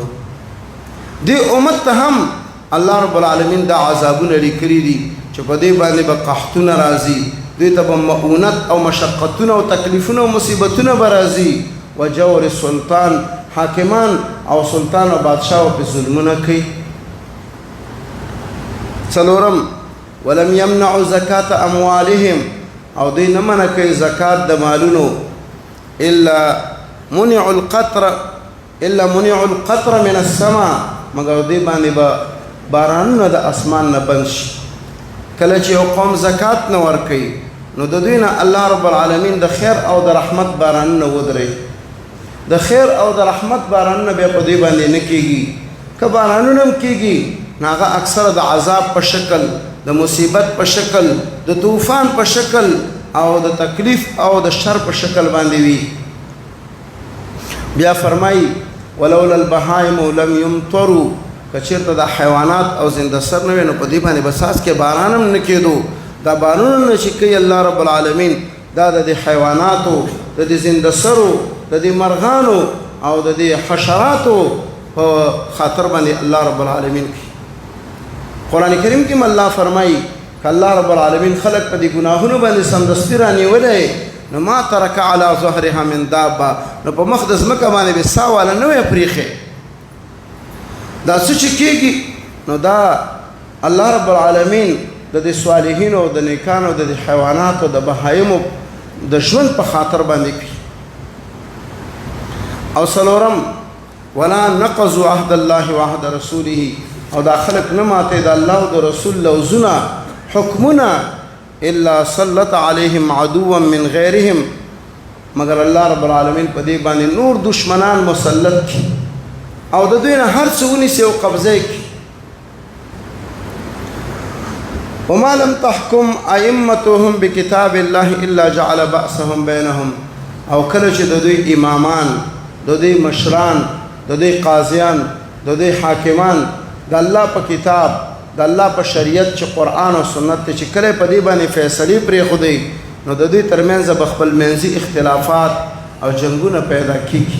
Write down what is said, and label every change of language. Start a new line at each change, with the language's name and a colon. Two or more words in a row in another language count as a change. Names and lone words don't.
Pashto: دې امت ته هم الله رب العالمین دا عذابونه لیکلي دي چې په دې باندې به قحطونه راځي، دوی ته به مؤونت او مشقتونه او تکلیفونه او مصیبتونه به راځي.
Arabic: وجور السلطان،
Pashto: حاکمان او سلطان او بادشاه په ظلمونه کوي. څلورم
Arabic: ولم يمنعوا زکات اموالهم،
Pashto: او دوی نه منع کوي زکات د مالونو.
Arabic: الا منعوا القطر من السماء،
Pashto: مگر دوی باندې به بارانونه د اسمان نه بند شي. کله چې یو قوم زکات نه ورکوي نو د دوی نه الله رب العالمین د خیر او د رحمت بارانونه ودري. د خیر او د رحمت بارانونه بیا په دوی باندې نه کېږي. که بارانونه هم کېږي نو هغه اکثره د عذاب په شکل، د مصیبت په شکل، د طوفان په شکل او د تکلیف او د شر په شکل باندې وي. بیا فرمایي
Arabic: ولولا البهائم لم يمطروا،
Pashto: که چېرته د حیوانات او زنده سر نه وي نو په دې باندې به څاڅکې باران هم نه کېدو. دا بارانونه چې کوي الله رب العالمین، دا د دې حیواناتو، د دې زنده سرو، د دې مرغانو او د دې حشراتو په خاطر باندې الله رب العالمین کوي. قرآن کریم کې الله فرمایي که الله رب العالمین خلق په دې ګناهونو باندې سمدستي رانیولی نو
Arabic: ما ترک علی ظهرها من دابه،
Pashto: نو په مخ د ځمکه باندې به سا واله نه وی پریښې. دا څه چې کېږي نو دا الله رب العالمین د دې صالحینو او د نیکانو او د حیواناتو د بهایمو د ژوند په خاطر باندې کوي. او څلورم
Arabic: ولا نقضوا عهد الله وعهد رسوله،
Pashto: او دا خلق نه ماتې د الله او د رسول لوزونه حکمونه
Arabic: الا سلط علیهم عدوا من غیرهم،
Pashto: مگر الله رب العالمین په دې باندې نور دشمنان مسلط کی او د دوی نه هر څه ونیسي او قبضه کړي.
Arabic: وما لم تحكم ائمتهم بکتاب الله الا جعل بأسهم بینهم،
Pashto: او کله چې د دوی امامان، د دوی مشران، د دوی قاضیان، د دوی حاکمان د الله په کتاب، د الله په شریعت چې قرآن او سنت چې کله په دې باندې فیصلې پرېښودی نو د دوی ترمنځ به خپل منځي اختلافات او جنګونه پیدا کیږي.